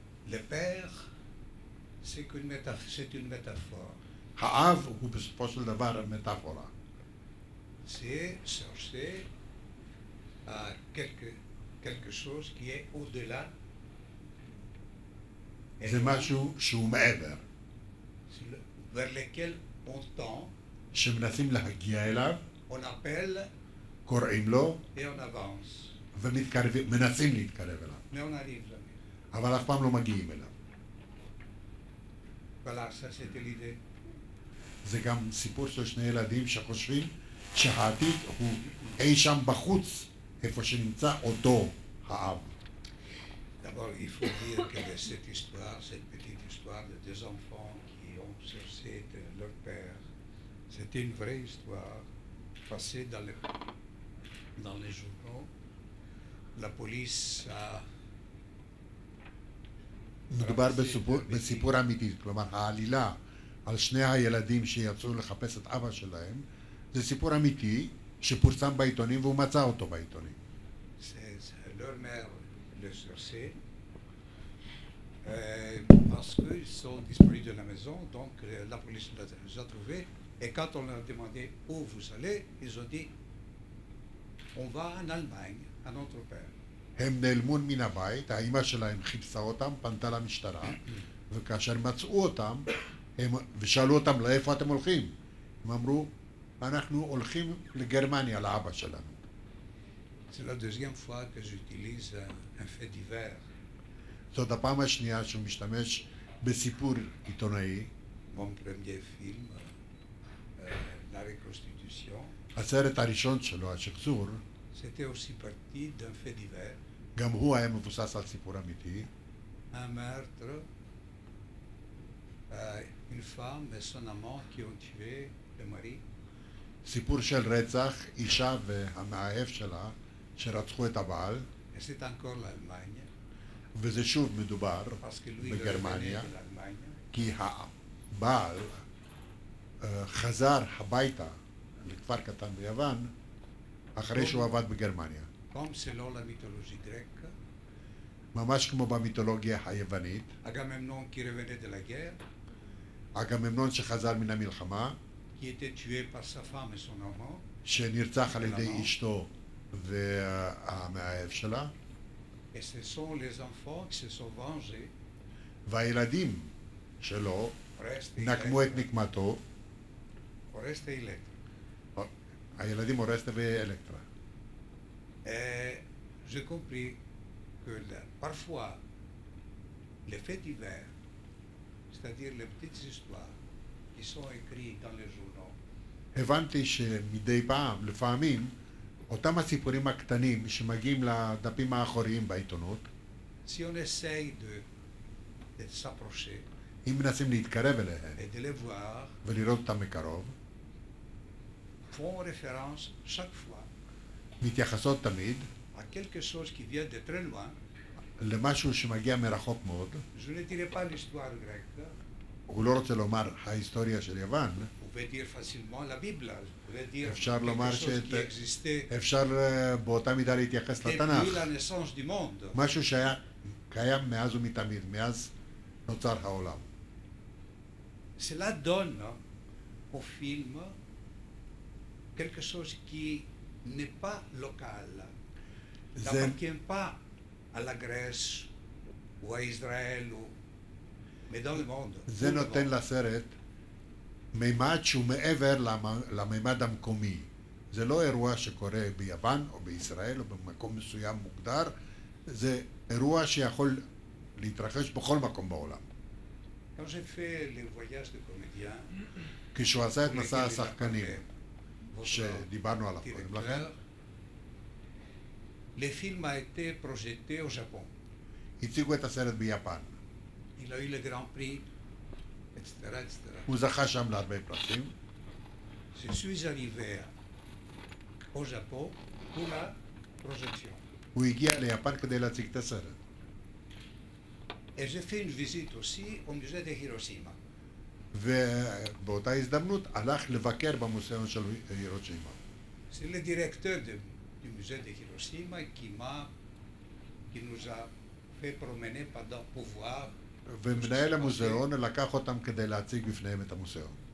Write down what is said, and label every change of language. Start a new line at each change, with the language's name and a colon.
French: Le Père, c'est une métaphore.
Hebrew: האב הוא בסופו של דבר מטאפורה.
French: C'est chercher à quelque chose qui est au-delà.
Hebrew: זה משהו שהוא מעבר,
French: vers lequel on tend,
Hebrew: שמנסים להגיע אליו,
French: on appelle
Hebrew: קוראים לו,
French: et on avance.
Hebrew: ומנסים להתקרב אליו,
French: Mais on n'arrive jamais.
Hebrew: אבל אף פעם לא מגיעים אליו.
French: Voilà, ça c'était l'idée.
Hebrew: זה גם סיפור של שני ילדים שחושבים שהעתיד הוא אי שם בחוץ, איפה שנמצא אותו האב.
French: D'abord, il faut dire que cette histoire, cette petite histoire de deux enfants qui ont cherché leur père, c'était une vraie histoire passée dans les journaux. La police a...
Hebrew: מדובר בסיפור אמיתי, כלומר העלילה על שני הילדים שיצאו לחפש את אבא שלהם, זה סיפור אמיתי שפורסם בעיתונים והוא מצא אותו בעיתונים.
French: Leur mère le cherchait parce qu'ils sont disparus de la maison, donc la police les a trouvés. Et quand on leur a demandé où vous allez, ils ont dit on va en Allemagne, à notre père.
Hebrew: הם נעלמו מן הבית, האמא שלהם חיפשה אותם, פנתה למשטרה, וכאשר מצאו אותם, ושאלו אותם לאיפה אתם הולכים, הם אמרו, אנחנו הולכים לגרמניה, לאבא שלנו.
French: C'est la deuxième fois que j'utilise un fait divers.
Hebrew: זאת הפעם השנייה שהוא משתמש בסיפור עיתונאי.
French: Mon premier film, La Reconstitution,
Hebrew: הסרט הראשון שלו, השחזור,
French: c'était aussi parti d'un fait divers.
Hebrew: גם הוא היה מבוסס על סיפור אמיתי.
French: Un meurtre, une femme et son amant qui ont tué le mari.
Hebrew: סיפור של רצח, אישה והמאהב שלה שרצחו את הבעל.
French: Et c'est encore l'Allemagne,
Hebrew: וזה שוב מדובר
French: parce que lui, il
Hebrew: בגרמניה,
French: revenait de l'Allemagne.
Hebrew: כי הבעל חזר הביתה לכפר קטן ביוון אחרי שהוא עבד בגרמניה.
French: Comme selon la mythologie grecque,
Hebrew: ממש כמו במיתולוגיה היוונית,
French: Agamemnon qui revenait de la guerre,
Hebrew: אגממנון שחזר מן המלחמה,
French: qui était tué par sa femme et son amant,
Hebrew: שנרצח על ידי אשתו והמאהב שלה,
French: et ce sont les enfants qui se sont vengés.
Hebrew: והילדים שלו
French: Oreste et
Hebrew: נקמו את
French: Electra.
Hebrew: נקמתו,
French: Oreste et Electra.
Hebrew: הילדים אורסטה ואלקטרה.
French: Et j'ai compris que parfois, les faits divers, c'est-à-dire les petites histoires qui sont écrites dans les journaux,
Hebrew: הבנתי שמדי פעם, לפעמים, אותם הסיפורים הקטנים שמגיעים לדפים האחוריים בעיתונות,
French: si on essaye de s'approcher
Hebrew: אם מנסים להתקרב אליהם
French: et de les voir,
Hebrew: ולראות אותם מקרוב,
French: font référence chaque fois
Hebrew: מתייחסות תמיד
French: à quelque chose qui vient de très loin.
Hebrew: למשהו שמגיע מרחוק מאוד.
French: Je ne dirais pas l'histoire grecque,
Hebrew: הוא לא רוצה לומר ההיסטוריה של יוון,
French: vous pouvez dire facilement la Bible, vous pouvez dire
Hebrew: אפשר לומר
French: quelque chose qui existait
Hebrew: אפשר באותה מידה להתייחס לתנ"ך,
French: depuis la naissance du monde.
Hebrew: משהו שהיה קיים מאז ומתמיד, מאז נוצר העולם.
French: Cela donne au film quelque chose qui n'est pas local,
Hebrew: זה,
French: n'appartient pas à la Grèce ou à Israël, mais dans le monde.
Hebrew: זה
French: tout le
Hebrew: נותן
French: monde.
Hebrew: לסרט מימד שהוא מעבר למימד המקומי. זה לא אירוע שקורה ביוון או בישראל או במקום מסוים מוגדר, זה אירוע שיכול להתרחש בכל מקום בעולם.
French: Quand j'ai fait les voyages de comédiens,
Hebrew: כשהוא עשה את
French: pour
Hebrew: מסע
French: lesquels il a
Hebrew: השחקנים
French: parlé votre
Hebrew: שדיברנו עליו קודם לכן,
French: directeur, le film a été projeté au Japon.
Hebrew: הציגו את הסרט ביפן.
French: Il a eu le Grand Prix, etc., etc.
Hebrew: הוא זכה שם להרבה פרסים,
French: je suis arrivé au Japon pour la projection.
Hebrew: הוא הגיע ליפן כדי להציג את הסרט.
French: Et j'ai fait une visite aussi au musée de Hiroshima.
Hebrew: ובאותה הזדמנות הלך לבקר במוזיאון של הירושימה.
French: C'est le directeur du musée de Hiroshima qui nous a fait promener pour voir.
Hebrew: ומנהל המוזיאון לקח אותם כדי להציג בפניהם את המוזיאון.